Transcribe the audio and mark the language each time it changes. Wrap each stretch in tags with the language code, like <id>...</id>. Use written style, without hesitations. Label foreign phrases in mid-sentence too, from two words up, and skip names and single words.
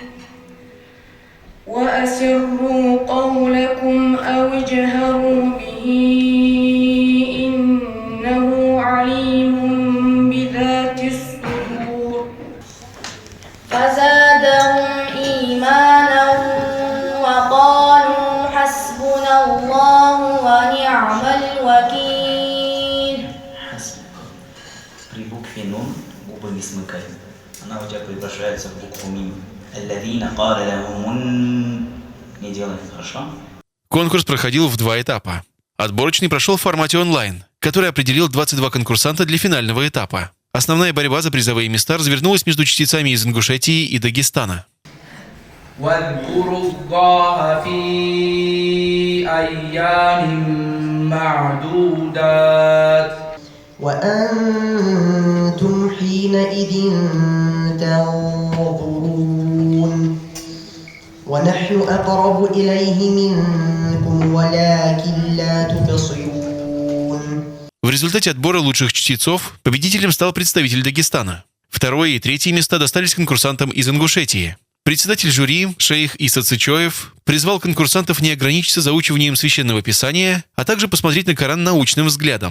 <ar>وأسروا قولكم أو اجهروا به إنه عليم بذات الصدور. فزادهم إيمانا وقالوا حسبنا الله ونعم الوكيل. حسبك.</ar> <ru>При букве нун губы не смыкай. Она у тебя превращается в букву мим.</ru> <ar>الذين قال لهم</ar> <ru>не делай, хорошо? Конкурс проходил в два этапа. Отборочный прошел в формате онлайн, который определил 22 конкурсанта для финального этапа. Основная борьба за призовые места развернулась между чтецами из Ингушетии и Дагестана.</ru> <ar>وأنتم حينئذ تنظرون ونحن أقرب إليه منكم ولكن لا تبصرون.</ar> <ru>В результате отбора лучших чтецов победителем стал представитель Дагестана. Второе и третье места достались конкурсантам из Ингушетии. Председатель жюри, шейх Иса Цычоев, призвал конкурсантов не ограничиться заучиванием священного писания, а также посмотреть на Коран научным взглядом.</ru>